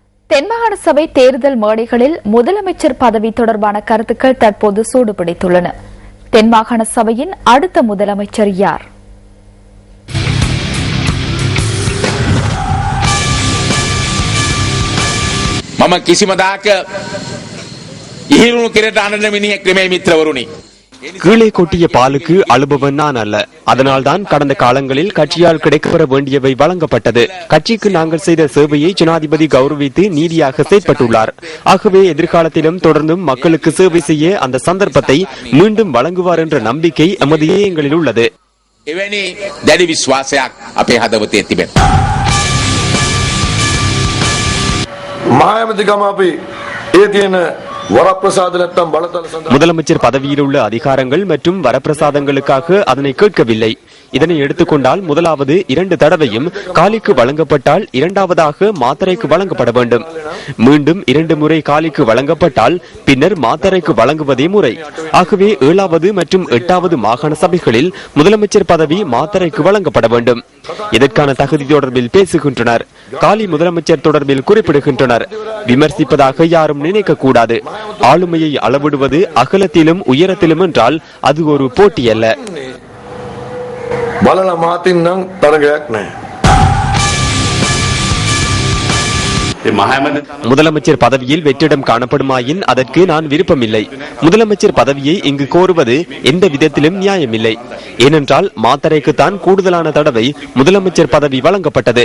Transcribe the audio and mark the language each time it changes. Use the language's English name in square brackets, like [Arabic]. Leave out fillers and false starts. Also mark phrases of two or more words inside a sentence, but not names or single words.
[Tamil] தென்மாகாண சபை தேர்தல் மேடைகளில் முதலமைச்சர் பதவி தொடர்பான கருத்துக்கள் தற்போது சூடுபிடித்துள்ளன. தென்மாகாண சபையின் அடுத்த முதலமைச்சர் யார்? [Sinhala] මම කිසිම දාක ඉහිරුණු කෙරට අනන මිනිහෙක් නෙමෙයි මිත්‍රවරුනි. [Tamil] கீழே கொட்டிய பாலுக்கு அழுபவன் நான் அல்ல. அதனால்தான் கடந்த காலங்களில் கட்சியால் கிடைக்கப்பெற வேண்டியவை வழங்கப்பட்டது. கட்சிக்கு நாங்கள் செய்த சேவையை ஜனாதிபதி கௌரவித்து நீதியாக செயற்பட்டுள்ளார். ஆகவே எதிர்காலத்திலும் தொடர்ந்தும் மக்களுக்கு சேவை செய்ய அந்த சந்தர்ப்பத்தை மீண்டும் வழங்குவார் என்ற நம்பிக்கை எமது இதயங்களில் உள்ளது. [Sinhala] එවැනි දැඩි විශ්වාසයක් අපේ හදවතේ තිබෙනවා. මහාමැතිකම අපි ඒ තියෙන வரப்பிரசாத නැත්නම් බලතල සඳහා [Tamil] முதலமைச்சர் பதவியில் உள்ள அதிகாரங்கள் மற்றும் வரப்பிரசாதங்களுக்காக அதனை கேட்கவில்லை. இதனை எடுத்துக்கொண்டால் முதலாவது 2 தடவையும் காலிக்கு வழங்கப்பட்டால் இரண்டாவதாக மாத்தரைக்கு வழங்கப்பட வேண்டும். மீண்டும் 2 முறை காலிக்கு வழங்கப்பட்டால் பின்னர் மாத்தரைக்கு வழங்குவதே முறை. ஆகவே 7வது மற்றும் 8வது மாகாண சபைகளில் முதலமைச்சர் பதவி மாத்தரைக்கு வழங்கப்பட வேண்டும். இதற்கான தகுதி தொடர்பில் பேசுகின்றனர். காலி முதலமைச்சர் தொடர்பில் குறிப்பிடுகின்றனர். விமர்சிப்பதாக யாரும் நினைக்க கூடாது. ஆளுமையை அளவிடுவது அகலத்திலும் உயரத்திலும் என்றால் அது ஒரு போட்டி அல்ல. [Sinhala] බලලා මාතින්නම් තරගයක් නැහැ. [Tamil] முதலமைச்சர் பதவியில் வெற்றிடம் காணப்படுமாயின் அதற்கு நான் விருப்பமில்லை. முதலமைச்சர் பதவியை இங்கு கோருவது எந்த விதத்திலும் நியாயமில்லை. ஏனென்றால் மாத்தரைக்குத்தான் கூடுதலான தடவை முதலமைச்சர் பதவி வழங்கப்பட்டது.